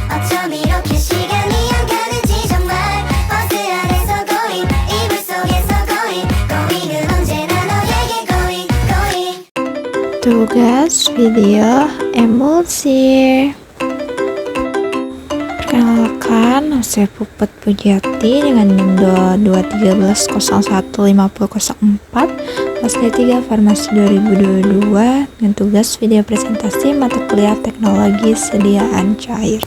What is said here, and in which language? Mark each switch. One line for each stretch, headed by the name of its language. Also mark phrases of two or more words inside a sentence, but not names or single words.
Korean: 어쩜 이렇게 시간이 안 가는지 정말 버스 안에서 고잉 이불 속에서 고잉 고잉은 언제나 너에게
English: going going
Indonesian: Tugas video emulsi. Perkenalkan, saya Puput Pujiati dengan NIM 2213015004 kelas D3 Farmasi 2022 dengan tugas video presentasi mata kuliah teknologi sediaan cair.